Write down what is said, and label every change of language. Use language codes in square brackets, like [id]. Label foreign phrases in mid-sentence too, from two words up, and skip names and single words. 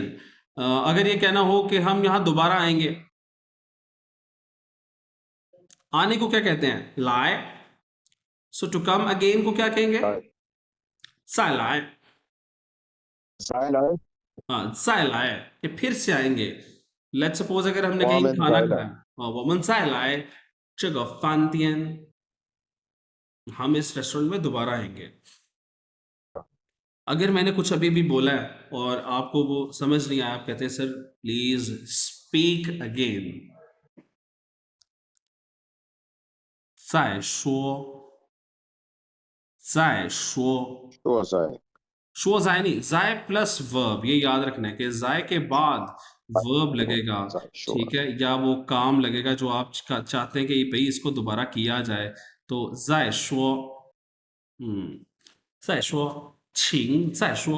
[hi] अगर ये कहना हो कि हम यहाँ दोबारा आएंगे, आने को क्या कहते हैं? लाए। [en] so to come again [hi] को क्या कहेंगे? [zh] 再来. 再来, [hi] हाँ, [zh] 再来 [hi] कि फिर से आएंगे। [en] let's suppose [hi] अगर हमने कहीं [zh] 我们 [hi] खाना [zh] 再来， खाया, 我们再来这个饭店, [hi] हम इस रेस्टोरेंट में दोबारा आएंगे। अगर मैंने कुछ अभी भी बोला है और आपको वो समझ नहीं आया, आप कहते हैं [en] sir please speak again. [zh] 再说，再说，说在说再 [hi] नहीं, जाय [en] plus verb, [hi] ये याद रखना है कि जाय के बाद वर्ब लगेगा, [zh] 在说 [hi] ठीक है, या वो काम लगेगा जो आप चाहते हैं कि भाई इसको दोबारा किया जाए। [zh] तो 再说，再说，请再说.